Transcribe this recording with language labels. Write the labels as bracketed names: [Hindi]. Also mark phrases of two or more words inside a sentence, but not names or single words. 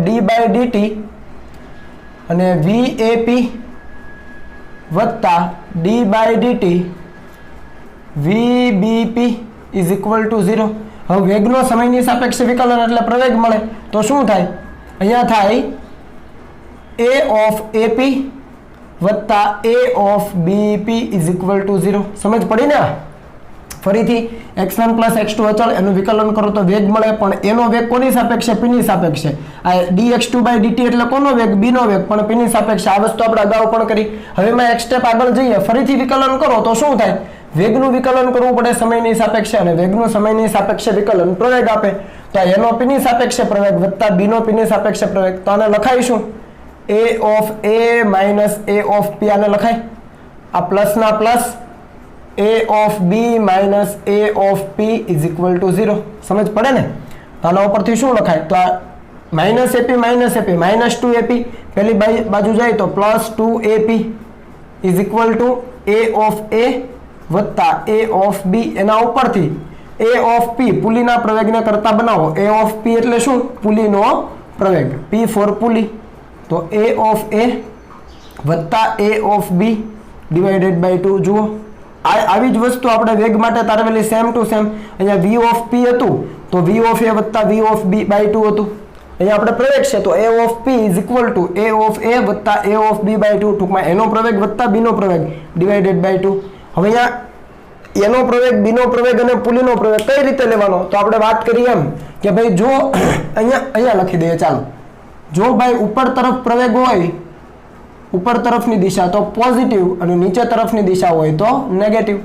[Gujarati] d/dt અને vap વત્તા d/dt vbp = 0. હવે વેગનો સમયની સાપેક્ષે વિકલન એટલે પ્રવેગ મળે તો શું થાય? અહીંયા થાય a of ap વત્તા a of bp = 0. સમજ પડી ને? ફરીથી x1 + x2 અચળ, એનું વિકલન કરો તો વેગ મળે, પણ એનો વેગ કોની સાપેક્ષે? p ની સાપેક્ષે. આ dx2/dt એટલે કોનો વેગ? b નો વેગ, પણ p ની સાપેક્ષે. આ વસ્તુ આપણે અગાઉ પણ કરી. હવે એમાં એક સ્ટેપ આગળ જઈએ, ફરીથી વિકલન કરો તો શું થાય? વેગનું વિકલન કરવું પડે સમયની સાપેક્ષે, અને વેગનું સમયની સાપેક્ષે વિકલન પ્રવેગ આપે. તો એનો p ની સાપેક્ષે પ્રવેગ વત્તા b નો p ની સાપેક્ષે પ્રવેગ, તો આને લખાઈશું [English] a of a minus a of p. [Gujarati] આને લખાય આ પ્લસ ના પ્લસ, [English] a of b minus a of p = 0. [Gujarati] સમજ પડે ને? તો આના ઉપરથી શું લખાય? તો આ -ap -2ap પેલી બાજુ જાય તો +2ap = a of a વત્તા a of b. એના ઉપરથી a of p પુલીના પ્રવેગને કરતા બનાવો. a of p એટલે શું? પુલીનો પ્રવેગ, p for પુલી. તો a of a વત્તા a of b / 2. જુઓ આવી જ વસ્તુ આપણે વેગ માટે તારવેલી [English] same to same. [Gujarati] અહીંયા v of p હતું તો v of a વત્તા v of b / 2 હતું. અહીંયા આપણે પ્રવેગ છે તો a of p = a of a વત્તા a of b / 2. ટૂંકમાં એનો પ્રવેગ વત્તા b નો પ્રવેગ / 2. હવે અહીંયા એનો પ્રવેગ, b નો પ્રવેગ અને પુલીનો પ્રવેગ કઈ રીતે લેવાનો? તો આપણે વાત કરીએ એમ કે ભાઈ જો અહીંયા લખી દઈએ. ચાલો, જો ભાઈ ઉપર તરફ પ્રવેગ હોય, ઉપર તરફની દિશા તો પોઝિટિવ અને નીચે તરફની દિશા હોય તો નેગેટિવ.